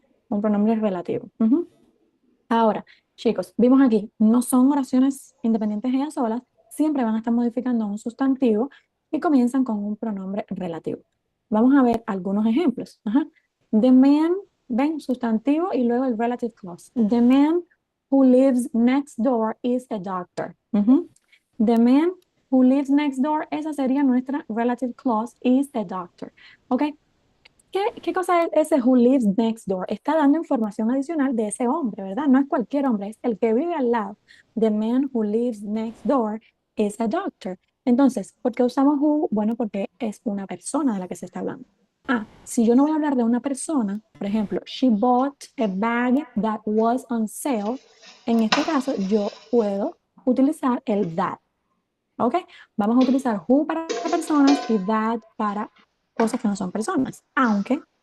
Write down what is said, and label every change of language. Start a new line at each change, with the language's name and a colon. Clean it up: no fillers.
Spanish: Un pronombre relativo. Ahora, chicos, vimos aquí, no son oraciones independientes ellas solas, siempre van a estar modificando un sustantivo y comienzan con un pronombre relativo. Vamos a ver algunos ejemplos.
English: The man,
Spanish: ven, sustantivo y luego el relative clause.
English: The man who lives next door is a doctor. The man who lives next door,
Spanish: esa sería nuestra
English: relative clause, is a doctor. ¿Ok?
Spanish: ¿Qué cosa es ese
English: who lives next door?
Spanish: Está dando información adicional de ese hombre, ¿verdad? No es cualquier hombre, es el que vive al lado.
English: The man who lives next door is a doctor.
Spanish: Entonces, ¿por qué usamos who? Bueno, porque es una persona de la que se está hablando. Si yo no voy a hablar de una persona, por ejemplo,
English: she bought a bag that was on sale.
Spanish: En este caso, yo puedo utilizar el that. ¿Ok? Vamos a utilizar who para personas y that para cosas que no son personas. Aunque